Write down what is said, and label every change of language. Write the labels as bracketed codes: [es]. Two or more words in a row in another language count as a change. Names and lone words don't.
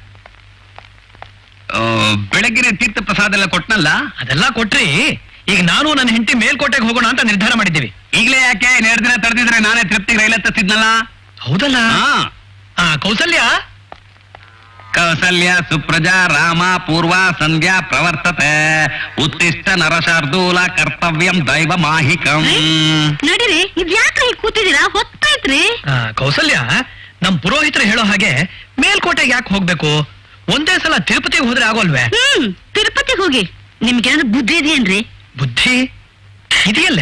[kn] ಬೆಳಗ್ಗಿನ ತೀರ್ಥ ಪ್ರಸಾದ ಎಲ್ಲ ಕೊಟ್ನಲ್ಲ? ಅದೆಲ್ಲ ಕೊಟ್ರಿ. ಈಗ ನಾನು ನನ್ನ ಹೆಂಡತಿ ಮೇಲ್ಕೋಟೆಗೆ ಹೋಗೋಣ ಅಂತ ನಿರ್ಧಾರ ಮಾಡಿದ್ದೀವಿ. ಈಗಲೇ ಯಾಕೆ? 2 ದಿನ ತಡೆದಿದ್ರೆ ನಾನೇ ತೃಪ್ತಿಗೆ ರೈಲ್ ಹತ್ತಿದ್ನಲ್ಲ. ಹೌದಲ್ಲ? ಕೌಸಲ್ಯ [sa] ಕೌಸಲ್ಯ ಸುಪ್ರಜಾ ರಾಮ ಪೂರ್ವ ಸಂಧ್ಯಾ ಪ್ರವರ್ತತೆ ಉತ್ತಿಷ್ಟ ನರಶಾರ್ದೂಲ ಕರ್ತವ್ಯಂ ದೈವ ಮಾಹಿಕಂ. [kn] ನಡೀರಿ, ಇದ್ಯಾಕ್ರಿ ಕೂತಿದ್ದೀರಾ? ಹೊತ್ತಾಯ್ತ್ರಿ. ಕೌಸಲ್ಯ, ನಮ್ ಪುರೋಹಿತರು ಹೇಳೋ ಹಾಗೆ ಮೇಲ್ಕೋಟೆಗೆ ಯಾಕೆ ಹೋಗ್ಬೇಕು? ಒಂದೇ ಸಲ ತಿರುಪತಿಗೆ ಹೋದ್ರೆ ಆಗೋಲ್ವೇ? ತಿರುಪತಿಗೆ ಹೋಗಿ. ನಿಮ್ಗೇನಾದ್ರು ಬುದ್ಧಿ ಇದೆಯೇನ್ರಿ? ಬುದ್ಧಿ ಇದೆಯಲ್ಲೇ?